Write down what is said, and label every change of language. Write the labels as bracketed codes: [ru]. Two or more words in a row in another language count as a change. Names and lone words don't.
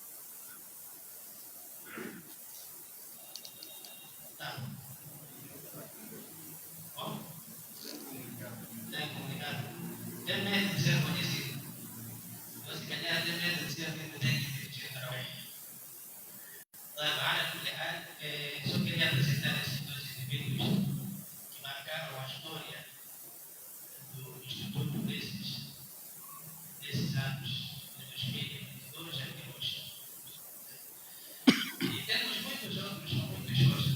[pt] Tá. Bom? Tem comunicado. Tem medo de ser conhecido. Você ganhar tem medo de ser conhecido. Tem que dirigir para o [ar] على كل حال [pt] só queria apresentar esses dois indivíduos que marcaram a história do Instituto desses anos, de 2022 até hoje. E temos muitos outros, são muitos outros.